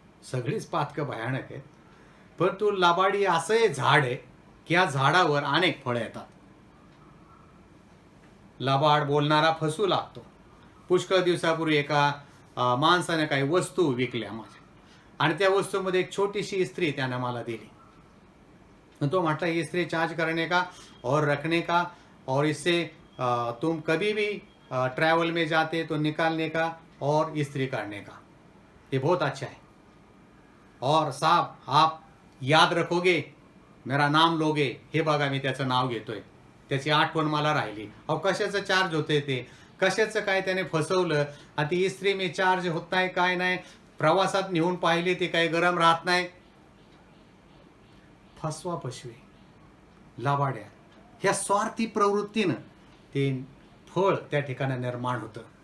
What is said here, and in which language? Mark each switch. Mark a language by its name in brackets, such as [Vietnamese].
[Marathi] सगळीच पातकं भयानक आहेत, परंतु लबाडी असं झाड आहे की या झाडावर अनेक फळं येतात. लबाड बोलणारा फसू लागतो. पुष्कळ दिवसापूर्वी एका माणसाने काही वस्तू विकल्या माझ्या, आणि त्या वस्तूमध्ये एक छोटीशी इस्त्री त्याने मला दिली. [Hindi] तो म्हटला, ये इस्त्री चार्ज करने का और रखने का, और इससे तुम कभी भी ट्रैवल में जाते तो निकालने का और इस्त्री करने का, ये बहुत अच्छा है. और साहब आप याद रखोगे, मेरा नाम लोगे. [Marathi] हे बघा, मी त्याचं नाव घेतोय, त्याची आठवण मला राहिली. अहो, कशाचं चार्ज होतंय ते, कशाचं काय त्याने फसवलं. आणि ती इस्त्री मी चार्ज होत नाही, काय नाही. प्रवासात नेऊन पाहिले ते काही गरम राहत नाही. फसवा फसवे, लबाड्या, ह्या स्वार्थी प्रवृत्तीनं ते फळ त्या ठिकाणी निर्माण होतं.